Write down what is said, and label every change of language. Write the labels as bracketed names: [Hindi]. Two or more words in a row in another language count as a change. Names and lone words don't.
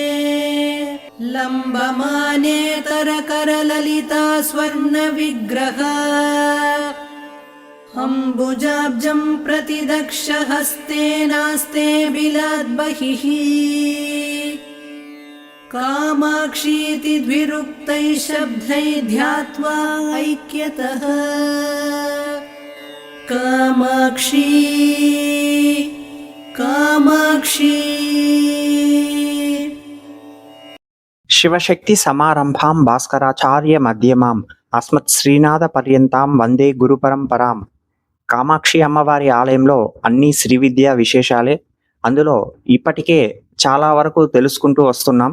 [Sanskrit] लम्बमानेतरकरललिता स्वर्णविग्रहा अम्बुजाब्जं प्रतिदक्षहस्तेनास्ते बिलाद्बहिः कामाक्षीति द्विरुक्तैः शब्दैः ध्यात्वा ऐक्यतः कामाक्षी कामाक्षी। शिवशक्ति समारम्भां भास्कराचार्य मध्यमां अस्मत् श्रीनाथ पर्यन्तां वन्दे गुरु परम्परां. [Telugu] కామాక్షి అమ్మవారి ఆలయంలో అన్ని శ్రీ విద్యా విశేషాలే. అందులో ఇప్పటికే చాలా వరకు తెలుసుకుంటూ వస్తున్నాం.